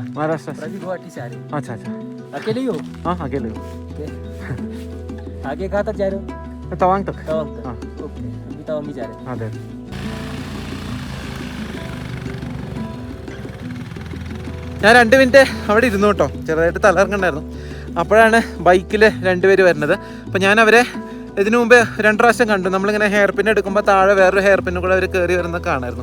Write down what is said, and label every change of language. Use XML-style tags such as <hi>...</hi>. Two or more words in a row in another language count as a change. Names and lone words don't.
<hi>महाराष्ट्र से। अभी गुवाहाटी से आ रहे अच्छा अच्छा। हो। अकेले ही हो? हाँ अकेले हो। आगे कहाँ तक जा रहे हो? तवांग तक। तवांग तक। हाँ ओके, अभी तवांग ही जा रहे हैं।</hi> <ml>അതെ. ഞാൻ 2 മിനിറ്റ് അവിടെ ഇരുന്നു കേട്ടോ, ചെറുതായിട്ട് തലകറങ്ങണ്ടായിരുന്നു. അപ്പോഴാണ് ബൈക്കിൽ 2 പേര് വരുന്നത്. അപ്പോൾ ഞാൻ അവരെ ഇതിനു മുമ്പ് 2 പ്രാവശ്യം കണ്ടു. നമ്മളിങ്ങനെ ഹെയർ പിൻ എടുക്കുമ്പോൾ താഴെ വേറൊരു ഹെയർ പിന്നും കൂടെ അവർ കയറി വരുന്നത് കാണായിരുന്നു.</ml>